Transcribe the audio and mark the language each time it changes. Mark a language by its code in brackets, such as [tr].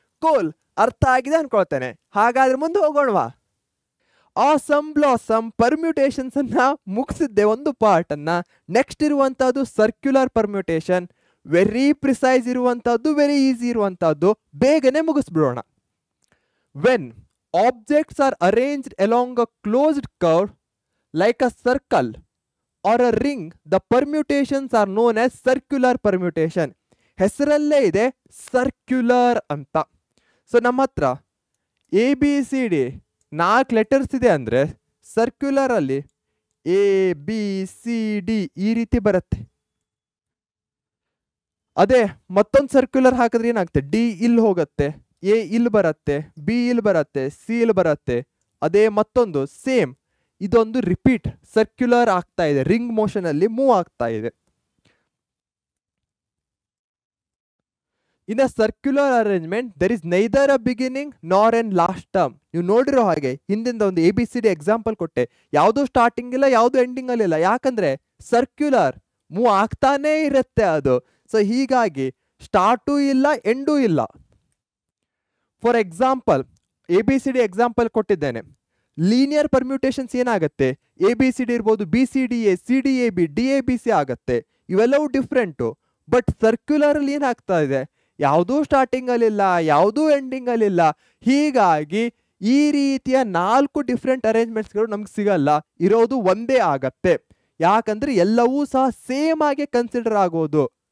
[kn] Cool, ಅರ್ಥ ಆಗಿದೆ ಅನ್ಕೊಳ್ತೇನೆ. ಹಾಗಾದ್ರೆ ಮುಂದೆ ಹೋಗೋಣವಾ? ಆಸಮ್ ಬ್ಲಾಸಮ್ ಪರ್ಮ್ಯೂಟೇಷನ್ಸ್ ಅನ್ನ ಮುಗಿಸಿದ್ದೆ ಒಂದು ಪಾರ್ಟ್ ಅನ್ನ. ನೆಕ್ಸ್ಟ್ ಇರುವಂತಹದ್ದು ಸರ್ಕ್ಯುಲರ್ ಪರ್ಮ್ಯೂಟೇಷನ್. ವೆರಿ ಪ್ರಿಸೈಸ್ ಇರುವಂತಹದ್ದು, ವೆರಿ ಈಸಿ ಇರುವಂತಹದ್ದು. ಬೇಗನೆ ಮುಗಿಸ್ಬಿಡೋಣ. [en] When objects are arranged along a closed curve like a circle or a ring, the permutations are known as circular permutation. [kn] ಹೆಸರಲ್ಲೇ ಇದೆ ಸರ್ಕ್ಯುಲರ್ ಅಂತ. ಸೊ ನಮ್ಮ ಹತ್ರ ABCD 4 ಲೆಟರ್ಸ್ ಇದೆ ಅಂದರೆ ಸರ್ಕ್ಯುಲರ್ ಅಲ್ಲಿ ABCD ಈ ರೀತಿ ಬರುತ್ತೆ. ಅದೇ ಮತ್ತೊಂದು ಸರ್ಕ್ಯುಲರ್ ಹಾಕಿದ್ರೆ ಏನಾಗುತ್ತೆ? D ಇಲ್ಲಿ ಹೋಗುತ್ತೆ, A ಇಲ್ಲಿ ಬರುತ್ತೆ, B ಇಲ್ಲಿ ಬರುತ್ತೆ, C ಇಲ್ಲಿ ಬರುತ್ತೆ. ಅದೇ ಮತ್ತೊಂದು ಸೇಮ್, ಇದೊಂದು ರಿಪೀಟ್ ಸರ್ಕ್ಯುಲರ್ ಆಗ್ತಾ ಇದೆ, ರಿಂಗ್ ಮೋಷನ್ ಅಲ್ಲಿ ಮೂವ್ ಆಗ್ತಾ ಇದೆ. [en] In a circular arrangement there is neither a beginning nor an last term. [kn] ನೀವು ನೋಡಿರೋ ಹಾಗೆ ಹಿಂದಿಂದ ಒಂದು ABCD ಎಕ್ಸಾಂಪಲ್ ಕೊಟ್ಟೆ, ಯಾವುದು ಸ್ಟಾರ್ಟಿಂಗ್ ಇಲ್ಲ, ಯಾವುದು ಎಂಡಿಂಗ್ ಅಲ್ಲಿ ಇಲ್ಲ. ಯಾಕಂದ್ರೆ ಸರ್ಕ್ಯುಲರ್ ಮೂವ್ ಆಗ್ತಾನೇ ಇರುತ್ತೆ ಅದು. ಸೊ ಹೀಗಾಗಿ ಸ್ಟಾರ್ಟು ಇಲ್ಲ, ಎಂಡೂ ಇಲ್ಲ. ಫಾರ್ ಎಕ್ಸಾಂಪಲ್ ABCD ಎಕ್ಸಾಂಪಲ್ ಕೊಟ್ಟಿದ್ದೇನೆ. ಲೀನಿಯರ್ ಪರ್ಮ್ಯೂಟೇಷನ್ಸ್ ಏನಾಗುತ್ತೆ? ABCD ಇರ್ಬೋದು, BCDA, CDAB, DABC ಆಗತ್ತೆ. ಇವೆಲ್ಲವೂ ಡಿಫ್ರೆಂಟು. ಬಟ್ ಸರ್ಕ್ಯುಲರ್ ಅಲ್ಲಿ ಏನಾಗ್ತಾ ಇದೆ? ಯಾವುದೂ ಸ್ಟಾರ್ಟಿಂಗ್ ಅಲ್ಲಿಲ್ಲ, ಯಾವುದೂ ಎಂಡಿಂಗ್ ಅಲ್ಲಿಲ್ಲ. ಹೀಗಾಗಿ ಈ ರೀತಿಯ 4 ಡಿಫ್ರೆಂಟ್ ಅರೇಂಜ್ಮೆಂಟ್ಸ್ಗಳು ನಮ್ಗೆ ಸಿಗಲ್ಲ, ಇರೋದು ಒಂದೇ ಆಗತ್ತೆ. ಯಾಕಂದ್ರೆ ಎಲ್ಲವೂ ಸಹ ಸೇಮ್ ಆಗಿ ಕನ್ಸಿಡರ್ ಆಗೋದು.